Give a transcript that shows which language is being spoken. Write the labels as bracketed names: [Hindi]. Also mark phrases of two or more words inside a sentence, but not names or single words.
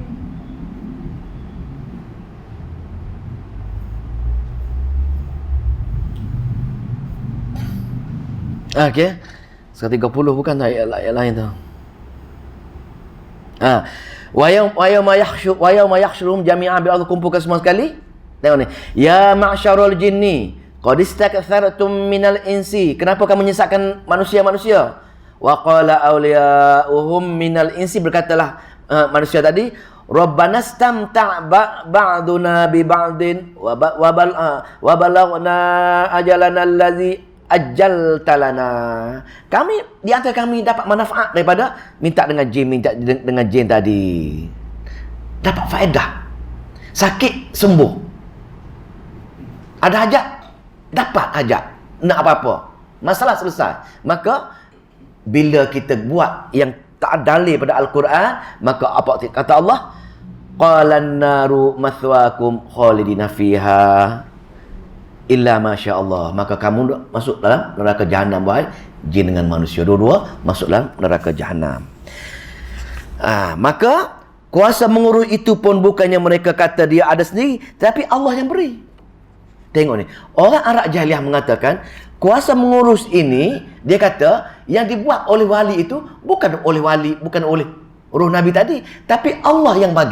[Malay] Okey. 130 bukan ayat lain tu. [Arabic] ويوم يحشرهم جميعا بالله, [Malay] kumpulkan semua sekali. Tengok ni. [Arabic] يا معشر الجن قد استكثرتم من الإنس. [Malay] Kenapa kamu menyesatkan manusia-manusia? [Arabic] وقال أولياؤهم من الإنس, [Malay] berkatalah manusia tadi, [Arabic] ربنا استمتع بعضنا ببعض وبلغنا أجلنا الذي أجلت لنا. [Malay] Kami, di antara kami dapat manfaat daripada minta dengan jin tadi. Dapat faedah. Sakit sembuh. Ada hajat, dapat hajat. Nak apa-apa, masalah selesai. Maka bila kita buat yang tak dalil pada Al-Quran, maka apa kata Allah? [Arabic] قال النار مثواكم خالدين فيها إلا ما شاء الله. [Malay] Maka kamu masuk dalam neraka jahanam, wahai jin dengan manusia. Dua-dua masuk dalam neraka jahanam. Maka kuasa mengurus itu pun bukannya mereka kata dia ada sendiri, tapi Allah yang beri. Tengok ni, orang Arab jahiliah mengatakan kuasa mengurus ini, dia kata yang dibuat oleh wali itu bukan oleh roh Nabi tadi, tapi Allah yang bagi.